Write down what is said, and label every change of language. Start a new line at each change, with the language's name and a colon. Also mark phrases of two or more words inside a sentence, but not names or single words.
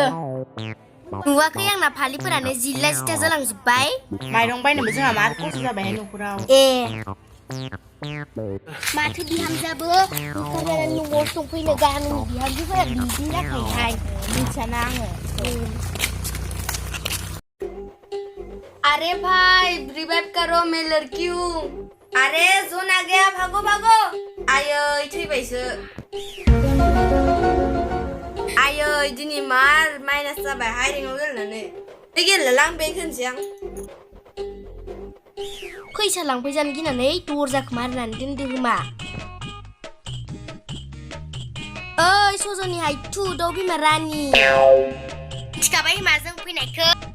Bodo: नुवाखै आंना फालिफोरानो जिल्ला जिथा जालांजोब्बाय माइरं बायनोबो जोंहा मा खस्थ' जाबायहाय न'खराव माथो बिहामजाबो ओंखारनानै न'आव संफैनो गामिनि बिहामजोफोरा बिदि जाखायोहाय मिथियाना आङो
Hindi: अरे भाई रिवाइव करो मैं लड़की हूँ अरे जोन आ गया भागो
Bodo: आयै थैबायसो आयै दिनै मार माइनास जाबाय हायरेंआव गेलेनानै गेलेला आं बे खोनसै आं फैसा लांफैजानो गिनानै दरजाखौ मारिनानै दोनदो खोमा ओइ सज'नि हायथु दाउ बिमा रानि मिथिखाबाय होमा जों फैनायखौ